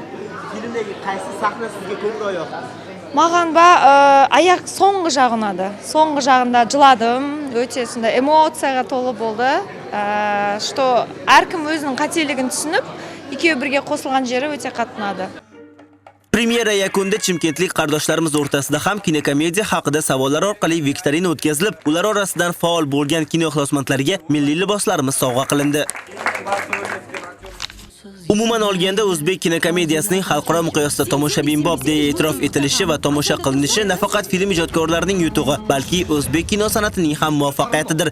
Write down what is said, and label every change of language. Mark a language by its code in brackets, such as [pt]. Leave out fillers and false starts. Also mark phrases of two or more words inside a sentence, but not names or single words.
[kk] Фильмдегі қайсы сахна сізге көңіл аяқ? Маған аяқ соңғы жағы ұнады. Соңғы жағында жыладым, өте сондай эмоцияға толы болды. Что әркім өзінің қателігін түсініп, екеуі бірге қосылған жері өте қатты ұнады. [uz] Premyera yakunida chimkentlik qardoshlarimiz o'rtasida ham kinokomediya haqida savollar orqali viktorina o'tkazilib, ular orasidan faol bo'lgan kino ixlosmandlariga milliy liboslarimiz sovg'a qilindi. Umuman olganda o'zbek kinokomediyasining xalqaro miqyosda tomoshabinbob deya e'tirof etilishi va tomosha qilinishi nafaqat film ijodkorlarining yutug'i, balki o'zbek kino san'atining ham muvaffaqiyatidir.